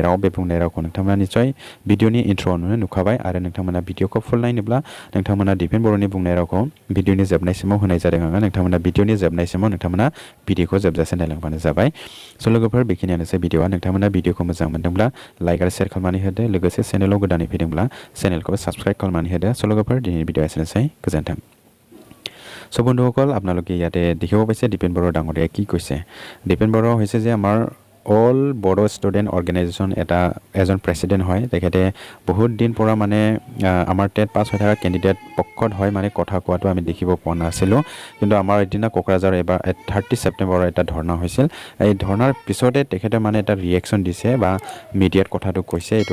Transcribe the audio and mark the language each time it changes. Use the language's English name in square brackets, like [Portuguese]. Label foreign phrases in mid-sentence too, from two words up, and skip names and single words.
[Bodo] राव बे बुंनाय रावखौ नोंथांमोना निस्सय भिडिअनि इन्ट्र'आवनो नुखाबाय आरो नोंथांमोना भिडिअखौ फुल नायनोब्ला नोंथांमोना दिपेन बर'नि बुंनाय रावखौ भिडिअनि जोबनायसिमाव होनाय जादों आङो नोंथांमोना भिडिअनि जोबनायसिमाव नोंथांमोना भिडिअखौ जोबजासे नायलांबानो जाबाय स' लोगोफोर बेखिनियानोसै भिडिअआ नोंथांमोना भिडिअखौ मोजां मोनदोंब्ला लाइक आरो शेयार खालामनानै होदो लोगोसे चेनेलाव गोदानै फैदोंब्ला चेनेलखौ साबस्क्राइब खालामनानै होदो स' लोगोफोर दिनैनि भिडिअ एसेनोसै गोजोन्थों [Assamese] চ' বন্ধুসকল আপোনালোকে ইয়াতে দেখিব পাইছে দিপেন বড়ো ডাঙৰীয়াই কি কৈছে দিপেন বড়ো হৈছে যে আমাৰ অল বড়ো ষ্টুডেণ্ট অৰ্গেনাইজেশ্যন এজন প্ৰেচিডেণ্ট হয় তেখেতে বহুত দিন পৰা মানে আমাৰ টেট পাছ হৈ থকা কেণ্ডিডেট পক্ষত হয় মানে কথা কোৱাটো আমি দেখিব পোৱা নাছিলোঁ কিন্তু আমাৰ এদিনা কোকৰাঝাৰ এবাৰ 30 ছেপ্টেম্বৰৰ এটা ধৰ্ণা হৈছিল এই ধৰ্ণাৰ পিছতে তেখেতে মানে এটা ৰিয়েকশ্যন দিছে বা মিডিয়াত কথাটো কৈছে এইটো